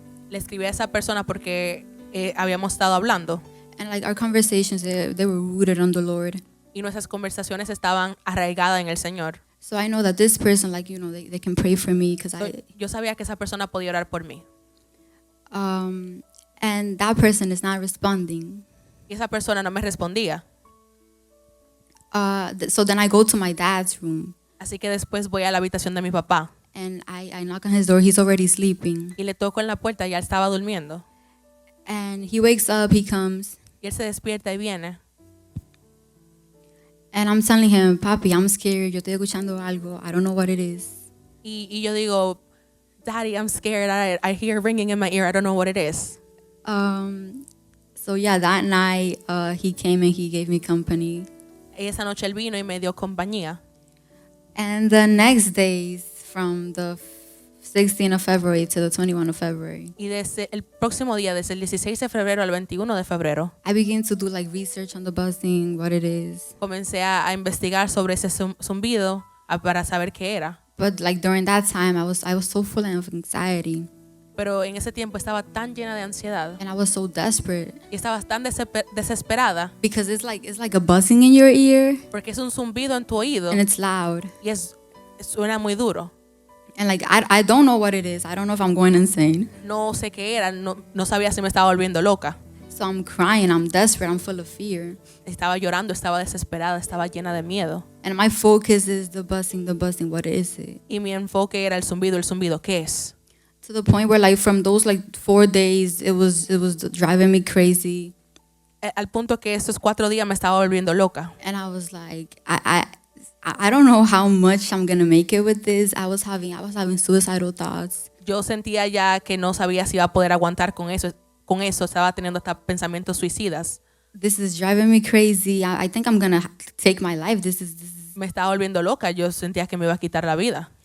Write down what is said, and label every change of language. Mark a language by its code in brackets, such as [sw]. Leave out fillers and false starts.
[es] Le escribí a esa persona porque habíamos estado hablando [en] like our conversations, they were rooted on the Lord. [es] y nuestras conversaciones estaban arraigadas en el Señor. [en] So I know that this person, they can pray for me because [es] Yo sabía que esa persona podía orar por mí. [en] and that person is not responding. [es] Y esa persona no me respondía. [en] So then I go to my dad's room [es] Así que después voy a la habitación de mi papá [en] and I knock on his door. He's already sleeping. [es] y le toco en la puerta, ya él estaba durmiendo. [en] And he wakes up, he comes, [es] Y él se despierta y viene. [en] and I'm telling him, Papi, I'm scared. [es] Yo estoy escuchando algo. [en] I don't know what it is. [es] Y yo digo, [en] Daddy, I'm scared. I hear ringing in my ear. I don't know what it is. So yeah, that night he came and he gave me company. [es] Y esa noche él vino y me dio compañía. [en] And the next days, from the 16th of February to the 21 of February. [es] Y desde el próximo día, desde el 16 de febrero al 21 de febrero, [en] I began to do like research on the buzzing, what it is. [es] comencé a investigar sobre ese zumbido para saber qué era. [en] But like during that time, I was so full of anxiety [es] Pero en ese tiempo estaba tan llena de ansiedad [en] and I was so desperate [es] y estaba tan desesperada [en] because it's like a buzzing in your ear [es] porque es un zumbido en tu oído [en] and it's loud. [es] y suena muy duro. [en] And like I don't know what it is. I don't know if I'm going insane. [es] No sé qué era, no sabía si me estaba volviendo loca. [en] So I'm crying, I'm desperate, I'm full of fear. [es] Estaba llorando, estaba desesperada, estaba llena de miedo. [en] And my focus is the buzzing, what is it? [es] Y mi enfoque era el zumbido, ¿qué es? [en] To the point where like from those like 4 days, it was driving me crazy. [es] Al punto que estos 4 días me estaba volviendo loca. [en] And I was like, I don't know how much I'm gonna make it with this. I was having suicidal thoughts. [es] Yo sentía ya que no sabía si iba a poder aguantar con eso. Estaba teniendo hasta pensamientos suicidas. [en] This is driving me crazy. I think I'm gonna take my life. This is. [es] Me estaba volviendo loca. Yo sentía que me iba a quitar la vida.